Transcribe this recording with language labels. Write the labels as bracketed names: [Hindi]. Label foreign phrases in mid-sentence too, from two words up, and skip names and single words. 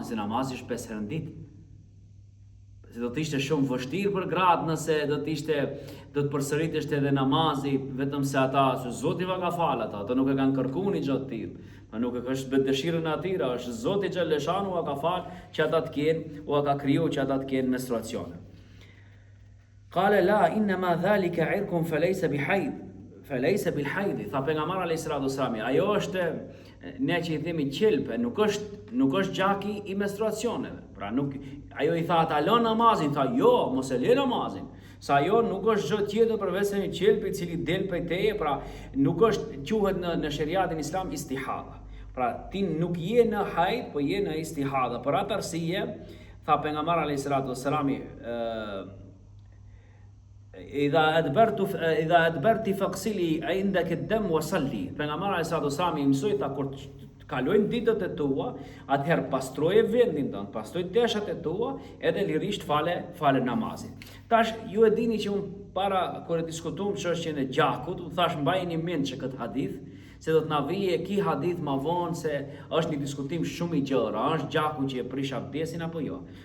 [Albanian] Se namazi është 5 herë në ditë. Se do të ishte shumë vështirë për gratë nëse do të përsëriteshte edhe namazi vetëm se ata, se Zoti va ka fal ata nuk e kanë kërkuar një gjë të tillë. Nuk e është vetë dëshirën e atyre, është Zoti xhaleshanu ua ka fal që ata të kenë, ua ka krijuar që ata të kenë menstruacione. [Arabic] قال لا إنما ذلك عرق فليس بحيض، فليس بالحيض. [Albanian] Tha pejgamberi [Arabic] عليه الصلاة والسلام, [Albanian] ajo është ne që I themi qelpe, nuk është gjaki I menstruacioneve. Pra ajo I tha ata la namazin, tha jo, mos e le namazin. Sa ajo nuk është gjë tjetër përveç se një qelpi I cili del prej teje, pra nuk është quhet në shariatin islam istihada. Pra ti nuk je në hajd, po je në istihada. Për atë arsye, tha pejgamberi [Arabic] عليه الصلاة والسلام, إذا أدبرت فاغسلي عندك الدم وصلي. [Albanian] Pejgamberi [Arabic] عليه الصلاة والسلام [Albanian] I mësoi ta kur kalojnë ditët e tua, atëherë pastroje vendin tënd, pastroj teshat e tua, edhe lirisht fale namazin. Tash ju e dini që unë para kur e diskutuam çështjen e gjakut, u thash mbajini mend që këtë hadith, se do të na vijë ki hadith më vonë se është një diskutim shumë I gjerë, a është gjaku që e prish abdesin apo jo.